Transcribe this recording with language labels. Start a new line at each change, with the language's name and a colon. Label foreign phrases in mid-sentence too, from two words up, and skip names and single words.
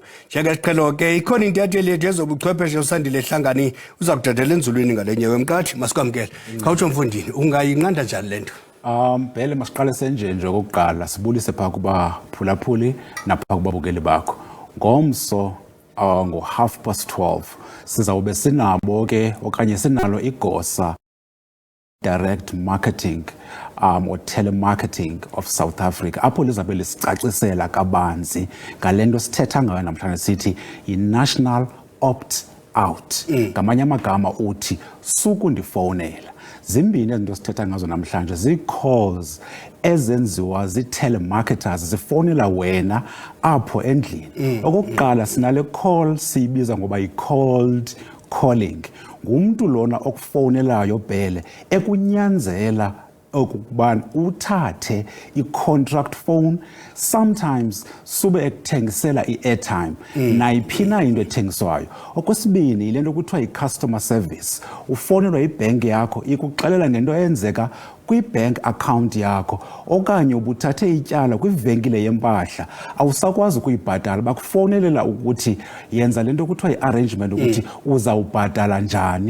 Xhosa: Njengesiqhelo ke ikhona intatheli yethu ezobuchwepheshe uSandile Hlangani uza kudedela enzulwini ngale nyewe mkathi masikwamkele. Khawutsho mfondini ungayinqanda njani le nto? Bhele masiqale senje okokuqala sibulise phaa kubaphulaphuli naphaa kubabukeli bakho. Ngomso ngo-12:30 sizawube sinabo ke okanye sinalo igosa
English: direct marketing or telemarketing of South Africa
Xhosa: apho lizabe lisicacisela kabanzi ngale nto sithetha ngayo namhlanje sithi i-
English: national opt-out.
Xhosa: Ngamanye amagama uthi sukundifowunela. Zimbini izinto sithetha ngazo namhlanje zii-calls ezenziwa zii-telemarketers zifowunela wena apho endlini. Okokuqala sinale call siyibiza ngoba yi-cold calling. Ngumntu lona okufowunelayo Bhele ekunyanzela okubana uthathe i-
English: contract phone,
Xhosa: sometimes sube ekuthengisela i-airtime nayiphina into ethengiswayo. Okwesibini yile nto kuthiwa yi-
English: customer service.
Xhosa: Ufowunelwa ibhenki yakho ikuxelela ngento eyenzeka kwi-
English: bank account
Xhosa: yakho okanye ubuthathe ityala kwivenkile yempahla awusakwazi ukuyibhatala bakufowunelela ukuthi yenza lento kuthiwa i-arrangement ukuthi uzawubhatala njani.